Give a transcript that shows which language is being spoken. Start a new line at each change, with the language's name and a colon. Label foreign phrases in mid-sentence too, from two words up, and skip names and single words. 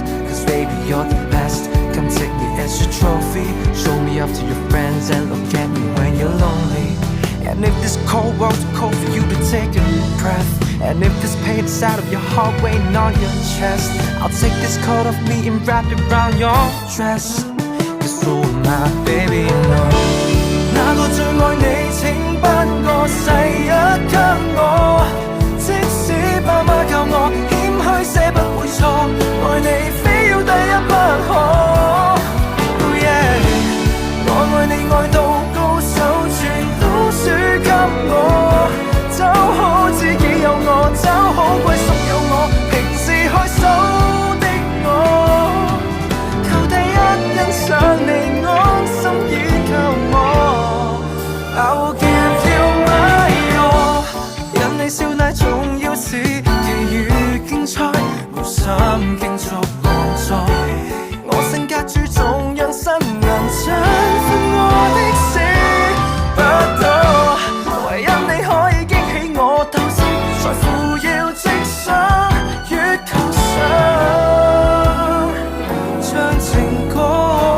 English: Cause baby you're the best. Come take me as your trophy, show me up to your friends and look at me when you're lonely. And if this cold world's too cold for you to take a breath, and if this pain is out of your heart weighing on your chest, I'll take this coat off me and wrap it around your dress. Cause oh my baby you know
Cantonese: 哪個最愛你請頒個世一給我。即使爸媽教我謙虛些不會錯，愛你非要第一不可。我愛你愛到高手，全都輸給我。找好知己有我，找好歸宿有我。平時害羞的我，求第一欣賞你，安心依靠我。
English: I will give you my all，
Cantonese: 因你笑奶重要似其餘競賽，無心競逐王座。我性格注重讓新人振奮我的事不多，唯因你可以激起我鬥志，在乎要直上月球上唱情歌。